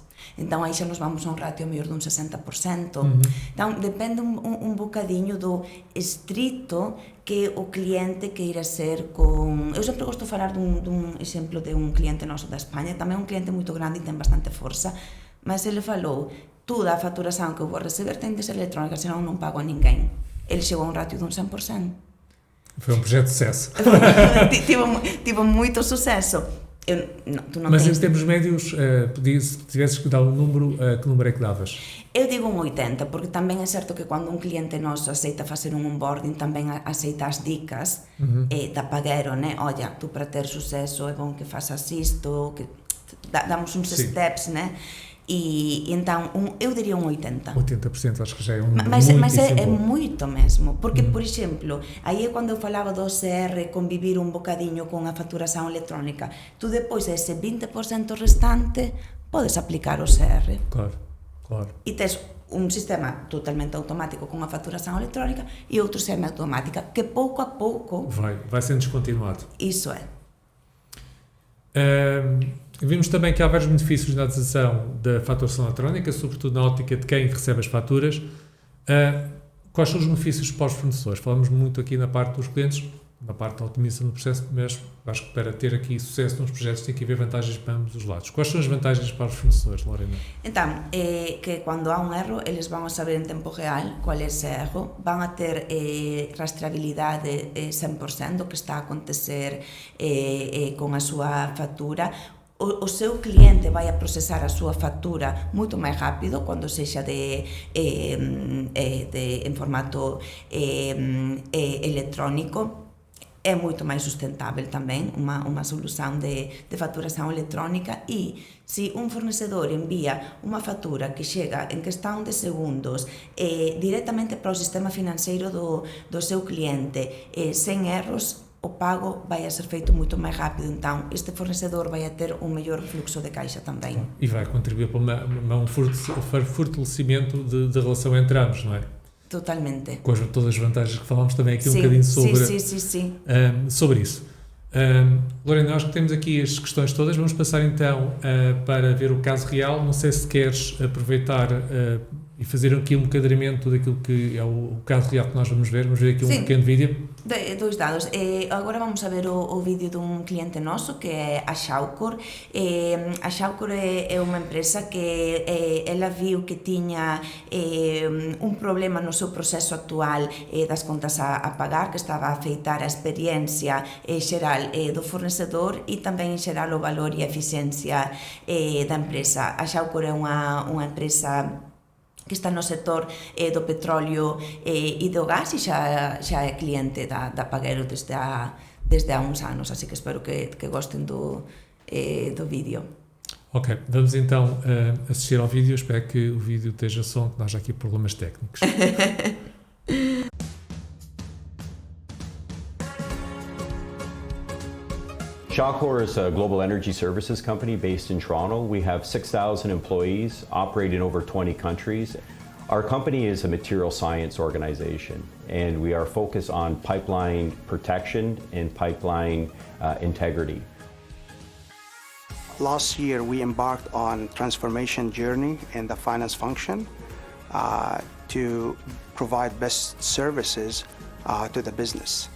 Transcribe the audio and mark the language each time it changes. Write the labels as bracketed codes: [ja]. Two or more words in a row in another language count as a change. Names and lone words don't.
[gl] Então aí xa nos vamos a un ratio mellor dun 60%. Então depende un bocadiño do estrito que o cliente queira ser con... Eu sempre gosto de falar dun exemplo de un cliente noso da España, tamén un cliente moito grande e ten bastante forza, mas ele falou, toda a facturación que eu vou receber ten de ser electrónica, senón non pago a ninguén. Ele chegou a un ratio dun 100%. [pt] Foi um projeto de sucesso. Tive muito sucesso. Mas em termos médios, se tivesses que dar um número, que número é que davas? [gl] Eu digo un 80, porque tamén é certo que quando un cliente noso aceita facer un onboarding, tamén aceita as dicas da Pagero, né? Olha, tú para ter suceso é bom que faças isto, que damos uns steps, né? [pt] E então, eu diria um 80%. 80%, acho que já é um número mas muitíssimo é bom. Muito mesmo, porque, por exemplo, aí é quando eu falava do OCR, [gl] convivir un bocadinho con a facturación electrónica. Tu depois, ese 20% restante, podes aplicar o OCR. Claro. E tes un sistema totalmente automático con a facturación electrónica e outro semi-automática, que pouco a pouco... [pt] Vai sendo descontinuado. Isso é. Vimos também que há vários benefícios na utilização da faturação eletrónica, sobretudo na ótica de quem recebe as faturas. Quais são os benefícios para os fornecedores? Falamos muito aqui na parte dos clientes, na parte da otimização do processo, mas acho que para ter aqui sucesso nos projetos tem que haver vantagens para ambos os lados. Quais são as vantagens para os fornecedores, Lorena? Então, que quando há um erro, eles vão saber em tempo real qual é esse erro, vão a ter rastreabilidade 100% do que está a acontecer com a sua fatura. [gl] O seu cliente vai a processar a súa factura moito máis rápido cando sexa en formato electrónico. É moito máis sustentável tamén unha solución de facturación electrónica, e se un fornecedor envía unha factura que chega en questão de segundos directamente para o sistema financeiro do seu cliente sen erros, o pago vai a ser feito moito máis rápido, [pt] então este fornecedor vai a ter um melhor fluxo de caixa também. E vai contribuir para um fortalecimento da relação entre ambos, não é? Totalmente. Com todas as vantagens que falámos também aqui um bocadinho sobre, sobre isso. Lorena, nós que temos aqui as questões todas, vamos passar então para ver o caso real. Não sei se queres aproveitar e fazer aqui um enquadramento daquilo que é o caso real que nós vamos ver. Vamos ver aqui um pequeno vídeo. [gl] Dois dados. Agora vamos a ver o vídeo dun cliente noso que é a Shawcor. A Shawcor é unha empresa que ela viu que tiña un problema no seu proceso actual das contas a pagar, que estaba a afeitar a experiencia xeral do fornecedor e tamén en xeral o valor e a eficiencia da empresa. A Shawcor é unha empresa que está no sector do petróleo e do gas, e xa é cliente da Pagero desde há uns anos, así que espero que gostem do vídeo. [pt] Ok, vamos então assistir ao vídeo. Espero que o vídeo esteja som, que nós já aqui problemas técnicos. [en] Shawcor is a global energy services company based in Toronto. We have 6,000 employees, operate in over 20 countries. Our company is a material science organization, and we are focused on pipeline protection and pipeline integrity. Last year, we embarked on transformation journey in the finance function to provide best services to the business.